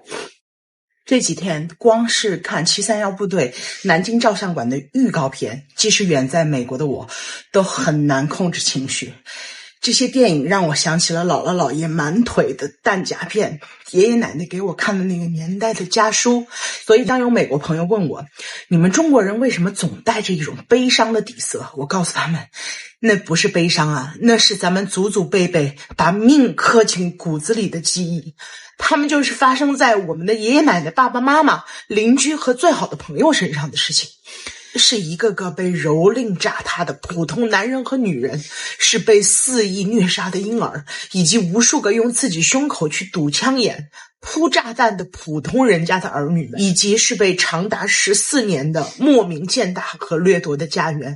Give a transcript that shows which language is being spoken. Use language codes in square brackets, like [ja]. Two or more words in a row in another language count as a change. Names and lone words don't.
[zh] 這幾天光是看731部隊南京照相館的預告片，即使遠在美國的我，都很難控制情緒。這些電影讓我想起了姥姥姥爺滿腿的彈夾片，爺爺奶奶給我看的那個年代的家書。所以當有美國朋友問我，你們中國人為什麼總帶着一種悲傷的底色？我告訴他們，那不是悲傷啊，那是咱們祖祖輩輩把命刻進骨子裡的記憶。他們就是發生在我們的爺爺奶奶、爸爸媽媽、鄰居和最好的朋友身上的事情。是一个个被蹂躏炸塌的普通男人和女人，是被肆意虐杀的婴儿，以及无数个用自己胸口去堵枪眼、铺炸弹的普通人家的儿女们，以及是被长达14年的莫名践踏和掠夺的家园。